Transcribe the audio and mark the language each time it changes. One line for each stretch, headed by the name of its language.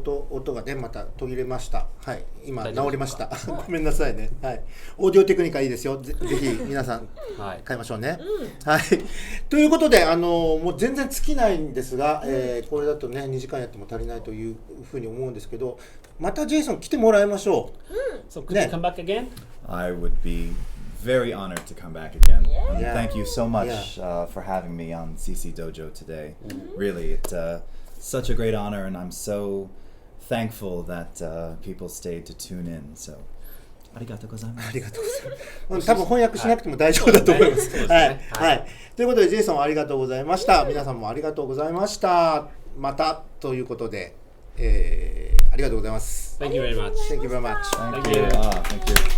Japanese: 音がねまた途切れました。はい、今治りました。ごめんなさいね。はい、オーディオテクニカいいですよ。ぜひ皆さん買いましょうね。はい。ということでもう全然尽きないんですが、これだとね2時間やっても足りないというふうに思うんですけど、またジェイソン来てもらいましょう。
English: So could you come back again? I would be very honored to come back again. Thank you so much for having me on CC Dojo today. Really, it's such a great honor, and I'm so thankful that people stayed to tune in. So,
Japanese: ありがとうございます。ありがとうございます。多分翻訳しなくても大丈夫だと思います。はい。はい。ということで、ジェイソンありがとうございました。皆さんもありがとうございました。またということで、ありがとうございます。
English: Thank you very much. Thank you very much. Thank you. Thank you.